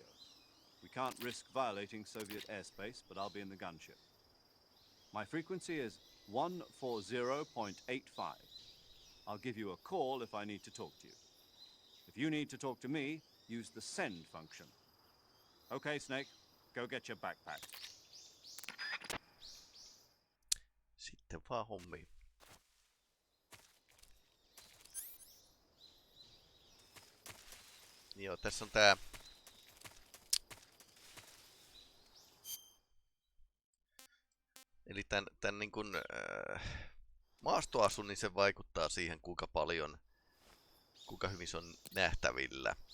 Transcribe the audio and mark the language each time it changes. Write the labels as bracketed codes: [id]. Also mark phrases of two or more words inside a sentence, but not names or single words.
[en] We can't risk violating Soviet airspace, but I'll be in the gunship. My frequency is 140.85. I'll give you a call if I need to talk to you. If you need to talk to me, use the send function. Okay, Snake, go get your backpack. [fi] Sitten vaan hommiin. Joo, tässä on tää... Eli tän niin kun maastoasu, niin se vaikuttaa siihen kuinka hyvin se on nähtävillä.